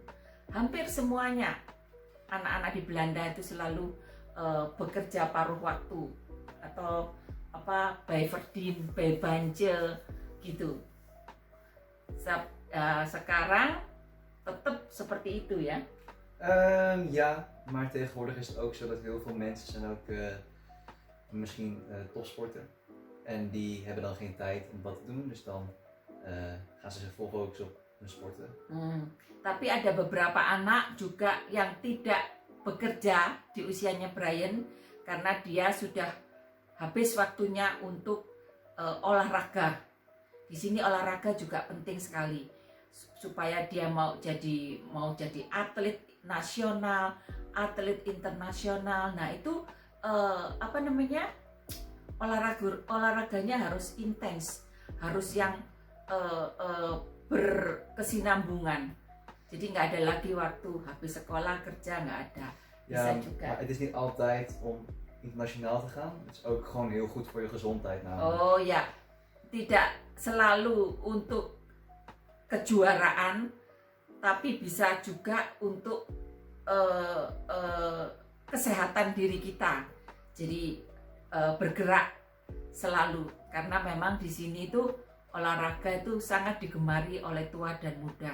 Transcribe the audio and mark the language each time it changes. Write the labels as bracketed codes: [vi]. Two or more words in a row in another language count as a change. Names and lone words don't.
[id] Hampir semuanya anak-anak di Belanda itu selalu bekerja paruh waktu atau Beverdien, Bijbaantje gitu. Sekarang tetap seperti itu ya. [nl] Ja, maar tegenwoordig is het ook zo dat heel veel mensen zijn ook misschien topsporter. En die hebben dan geen tijd om wat te doen, dus dan gaan ze zich volfocus op hun sporten. [id] Tapi ada beberapa anak juga yang tidak bekerja di usianya Brian karena dia sudah habis waktunya untuk olahraga. Di sini olahraga juga penting sekali supaya dia mau jadi atlet nasional, atlet internasional. Nah itu olahraganya harus intens, harus yang berkesinambungan. Jadi nggak ada lagi waktu habis sekolah kerja, nggak ada. Bisa [nl] Ja, [id] juga. [nl] maar het is niet altijd om internationaal te gaan. Het is ook gewoon heel goed voor je gezondheid namelijk. [id] Oh ya, tidak selalu untuk kejuaraan, tapi bisa juga untuk kesehatan diri kita. Jadi bergerak selalu, karena memang di sini itu olahraga itu sangat digemari oleh tua dan muda.